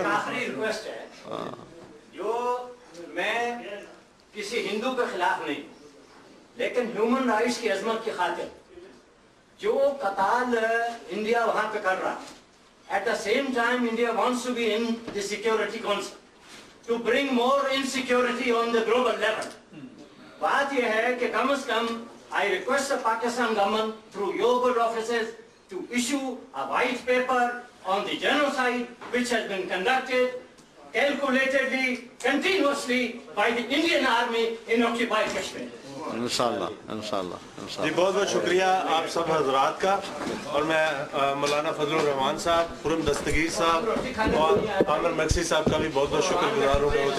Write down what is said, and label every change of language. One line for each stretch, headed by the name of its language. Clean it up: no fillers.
Urdu: ایک آخری ریکویسٹ ہے، جو میں کسی ہندو کے خلاف نہیں، لیکن ہیومن رائٹس کی عظمت کی خاطر جو قتال انڈیا وہاں پہ کر رہا،
English: At the same time India wants to be in the security council to bring more insecurity on the global level.
Urdu: بات یہ ہے کہ کم از کم
English: I request the Pakistan government through your good offices to issue a white paper on the genocide which has been conducted calculatedly, continuously by the Indian army in occupied Kashmir.
Urdu: انشاءاللہ. جی بہت بہت شکریہ آپ سب حضرات کا، اور میں مولانا فضل الرحمان صاحب، خرم دستگیر صاحب اور عامر مکسی صاحب کا بھی بہت بہت شکر گزار ہوں.